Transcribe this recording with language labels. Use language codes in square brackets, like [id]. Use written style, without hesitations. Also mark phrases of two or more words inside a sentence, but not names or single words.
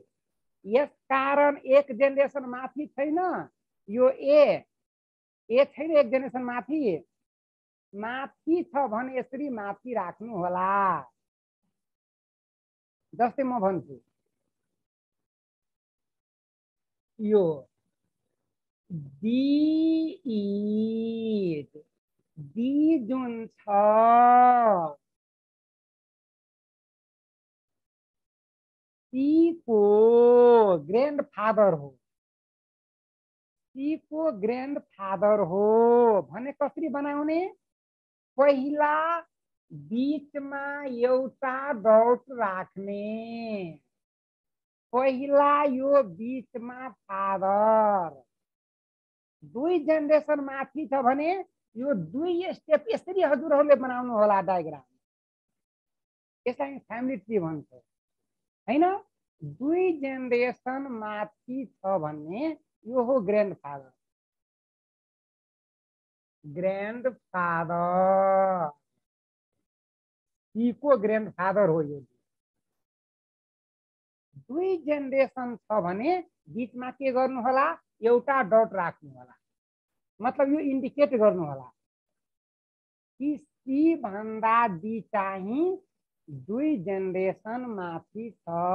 [ne] यसकारण एक जेनरेसन माथि छैन यो ए छैन एक जेनरेसन माथि, माथि छ भने यसरी माथि राख्नु होला। जस्तै म भन्छु, यो [en] D is, [ne] डी जुन छ सी को [en] grand father [ne] हो, सी को [en] grand father [ne] हो भने कसरी बनाउने, पहिला बीचमा एउटा डट राख्ने, पहिला यो बीचमा फादर, दुई जेनरेसन माथि छ भने यो दुई स्टेप यसरी हजुरहरूले बनाउनु होला डायग्राम। यसलाई [en] family tree [ne] भन्छ हैन। दुई जेनरेसन माथि छ भन्ने यो हो [en] grand father, grand father, [ne] सी को [en] grand father [ne] हो यो। दुई जेनरेसन छ भने बीचमा के गर्नु होला, एउटा डट राख्नु होला, मतलब यो इन्डिकेट गर्नु होला कि सी भन्दा डी चाहिँ 2 जेनेरेसन माथि छ।